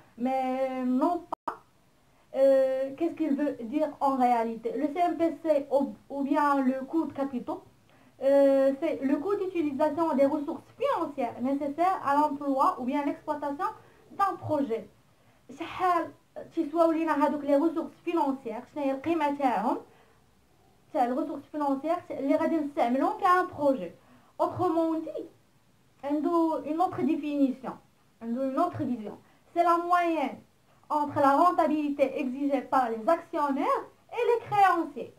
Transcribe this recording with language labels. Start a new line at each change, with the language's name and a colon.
French: Mais non pas qu'est-ce qu'il veut dire en réalité. Le CMPC ou bien le coût de capitaux, c'est le coût d'utilisation des ressources financières nécessaires à l'emploi ou bien à l'exploitation d'un projet.
Arabic: شحال تيسواو لينا هذوك لي ريسورس فينونسيير، شنو هي القيمه تاعهم تاع الريسورس فينونسيير اللي غادي نستعملهم في ان بروجي.
French: Autrement dit,
Arabic: عنده
French: une autre définition, عنده une autre vision. C'est la moyenne entre la rentabilité exigée par les actionnaires et les créanciers.